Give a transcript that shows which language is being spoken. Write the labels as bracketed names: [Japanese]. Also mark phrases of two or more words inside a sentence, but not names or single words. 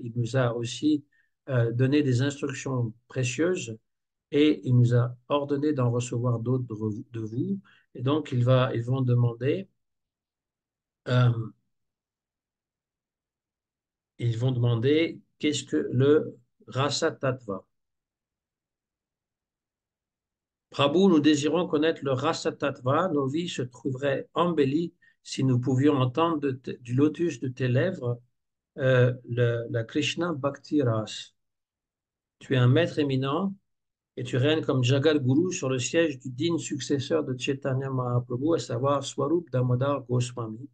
[French] Il nous a aussi donné des instructions précieuses et il nous a ordonné d'en recevoir d'autres de vous. Et donc, ils vont demander, euh, qu'est-ce que le rasa tattva. Prabhu, nous désirons connaître le rasa tattva. Nos vies se trouveraient embellies si nous pouvions entendre du lotus de tes lèvres la Krishna Bhakti Ras. Tu es un maître éminent et tu règnes comme Jagat Guru sur le siège du digne successeur de Chaitanya Mahaprabhu, à savoir Swarup Damodar Goswami.